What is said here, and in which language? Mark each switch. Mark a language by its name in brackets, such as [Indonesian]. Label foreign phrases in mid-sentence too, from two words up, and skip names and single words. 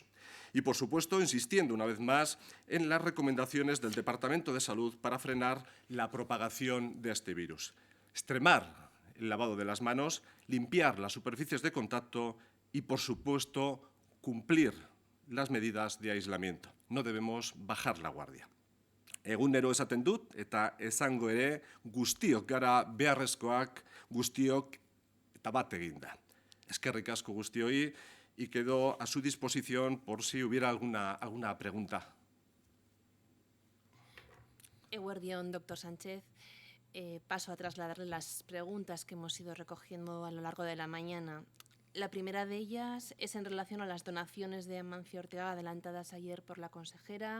[Spanish] Y, por supuesto, insistiendo una vez más en las recomendaciones del Departamento de Salud para frenar la propagación de este virus. Extremar el lavado de las manos, limpiar las superficies de contacto y, por supuesto, cumplir las medidas de aislamiento. No debemos bajar la guardia. [Basque] Egunero esaten dut eta esango ere guztiok gara beharrezkoak, guztiok eta bat eginda. Eskerrik asko guztioi [Spanish] y quedo a su disposición por si hubiera alguna pregunta. [Basque] Eguerdión, doctor Sánchez. [Spanish] Paso a trasladarle las preguntas que hemos ido recogiendo a lo largo de la mañana. La primera de ellas es en relación a las donaciones de Amancio Ortega adelantadas ayer por la consejera.